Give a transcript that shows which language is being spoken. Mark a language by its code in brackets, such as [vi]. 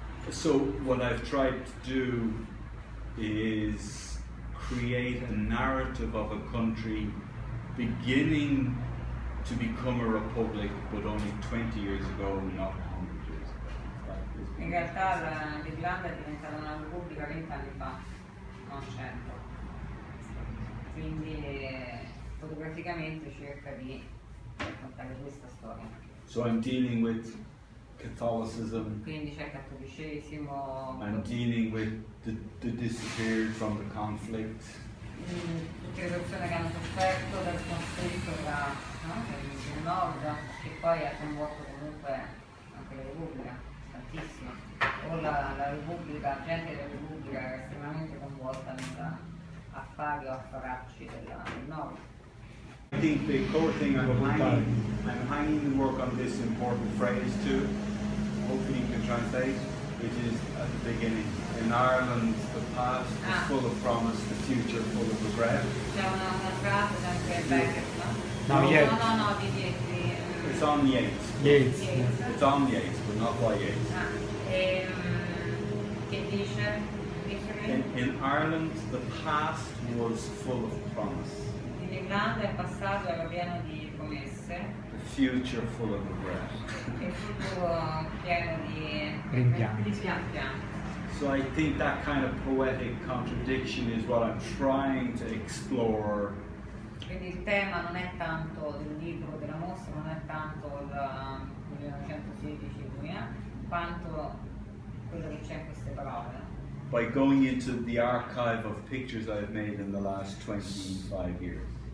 [en] So what I've tried to do is create a narrative of a country beginning to become a republic, but only 20 years ago, not 100 years ago. [it] In realtà l'Irlanda è diventata una repubblica 20 anni fa, non 100. quindi fotograficamente cerca di raccontare questa storia. [en] So I'm dealing with Catholicism. [it] Quindi c'è il cattolicesimo, [en] I'm dealing with the disappeared from the conflict. [it] tutte le persone che hanno sofferto del conflitto del nord, che poi ha coinvolto comunque anche la Repubblica, tantissimo. O la Repubblica, la gente della Repubblica era estremamente coinvolta negli affari o affaracci del nord. [en] I think the core thing I'm hanging the work on this important phrase too, hopefully you can translate, which is at the beginning. In Ireland, the past is full of promise, the future full of regret. [it] C'è una frase sempre Beckett, no? No, Yeats. No, di [en] It's on Yeats. Yeats. It's on Yeats, but not by Yeats. [it] Che dice? [en] In Ireland, the past was full of promise. [it] In Irlanda il passato era pieno di promesse, [en] The future full of regret. [it] il futuro pieno di Rimpianti. [en] So I think that kind of poetic contradiction is what I'm trying to explore. [it] Quindi il tema non è tanto del libro, della mostra, non è tanto il 1916-2000, quanto quello che c'è in queste parole. [en] By going into the archive of pictures I've made in the last 25 years.